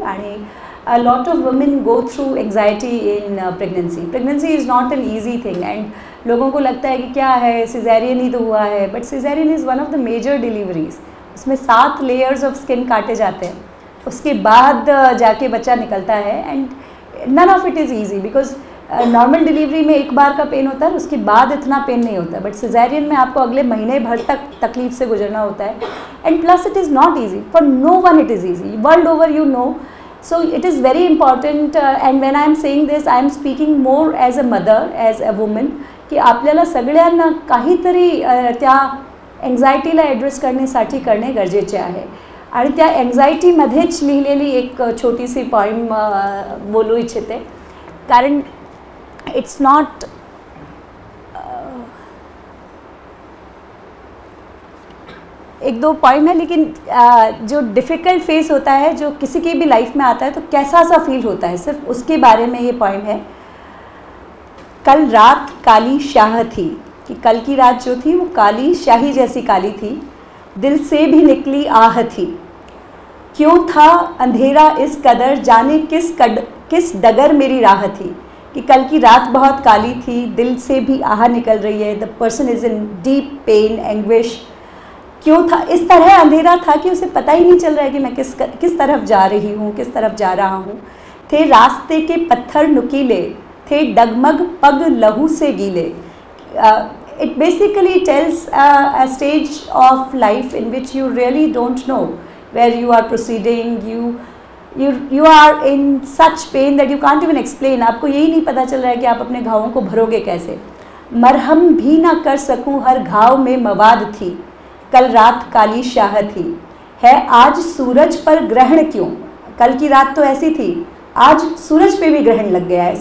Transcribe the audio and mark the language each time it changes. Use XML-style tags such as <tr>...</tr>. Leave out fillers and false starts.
<en>आणि a lot of women go through anxiety in pregnancy. Pregnancy is not an easy thing and</en> <hi>लोगों को लगता है कि क्या है, सिजेरियन ही तो हुआ है,</hi> <en>but cesarean is one of the major deliveries.</en> <hi>उसमें</hi> <en>7 layers of skin</en> <hi>काटे जाते हैं, उसके बाद जाके बच्चा निकलता है.</hi> <en>and none of it is easy because</en> <hi>normal delivery में एक बार का पेन होता है, उसके बाद इतना पेन नहीं होता. बट सिजेरियन में आपको अगले महीने भर तक तकलीफ से गुजरना होता है.</hi> <en>And plus it is not easy for no one. It is easy world over, you know. So it is very important and when I am saying this I am speaking more as a mother, as a woman,</en> <mr>की आपल्याला सगळ्यांना काहीतरी त्या एन्झायटीला address करण्यासाठी करणे गरजेचे आहे. आणि त्या एन्झायटीमध्येच लिहिलेली एक छोटीशी पॉईम बोलू इच्छिते, कारण</mr> <hi>इट्स नॉट एक दो पॉइंट है, लेकिन जो डिफ़िकल्ट फेस होता है, जो किसी की भी लाइफ में आता है तो कैसा सा फील होता है, सिर्फ उसके बारे में ये पॉइंट है. कल रात काली शाह थी, कि कल की रात जो थी वो काली शाही जैसी काली थी, दिल से भी निकली आह थी. क्यों था अंधेरा इस कदर, जाने किस डगर मेरी राह थी. कि कल की रात बहुत काली थी, दिल से भी आह निकल रही है.</hi> <en>The person is in deep pain, anguish.</en> <hi>क्यों था इस तरह अंधेरा था कि उसे पता ही नहीं चल रहा है कि मैं किस तरफ जा रही हूँ, किस तरफ जा रहा हूँ. थे रास्ते के पत्थर नुकीले, थे डगमग पग लहू से गीले.</hi> <en>It basically tells a stage of life in which you really don't know where you are proceeding. You are in such pain that you can't even explain.</en> <hi>आपको यही नहीं पता चल रहा है कि आप अपने घावों को भरोगे कैसे. मरहम भी ना कर सकूँ, हर घाव में मवाद थी, कल रात काली शाह थी. है आज सूरज पर ग्रहण क्यों. कल की रात तो ऐसी थी, आज सूरज पे भी ग्रहण लग गया है.</hi>